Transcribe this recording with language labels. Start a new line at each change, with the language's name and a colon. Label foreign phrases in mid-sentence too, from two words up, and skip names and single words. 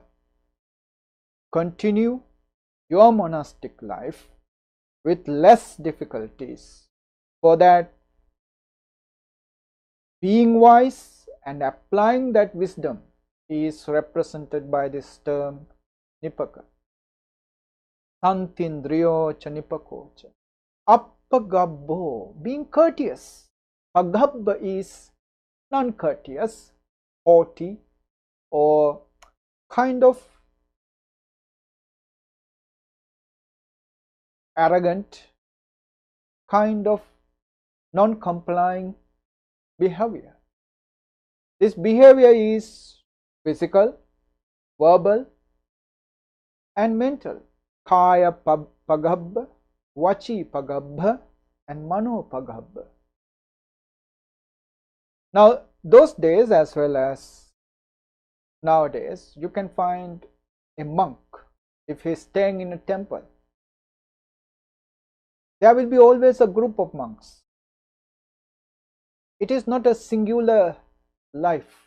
English: Continue your monastic life with less difficulties. For that, being wise and applying that wisdom is represented by this term nipaka.
Pali: Santindriyo cha nipako cha.
English: Appagabbo, being courteous. Pagabba is non-courteous, haughty, or kind of arrogant, kind of non-complying behavior. This behavior is physical, verbal, and mental.
Pali: Kaya pagabba, vachi pagabba, and mano pagabba.
English: Now, those days as well as nowadays, you can find a monk, if he is staying in a temple, there will be always a group of monks. It is not a singular life.